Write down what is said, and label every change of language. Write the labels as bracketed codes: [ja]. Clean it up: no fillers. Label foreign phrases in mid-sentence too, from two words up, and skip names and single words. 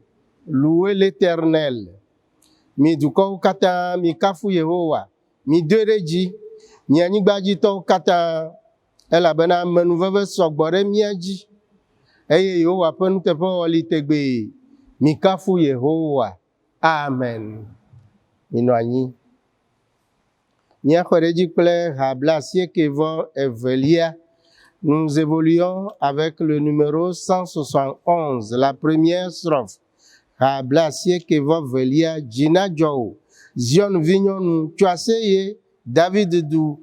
[fr] Louez l'Éternel. [ee] Mi dukɔwo katã mi kafu Yehowa, mi doe ɖe dzi, mi anyigbadzitɔwo katã, elabena amenuveve sɔgbɔ ɖe mía dzi, eye Yehowa ƒe nuteƒewɔwɔ li tegbee. Mi kafu Yehowa. Amen. Minɔ anyi. Míaxɔ ɖe dzi kple ha 92. [fr] Nous évoluons avec le numéro 171, la première strophe. [ee] Ha 92. Dzina dzɔ Zion vinyɔnu tso aseye, David du.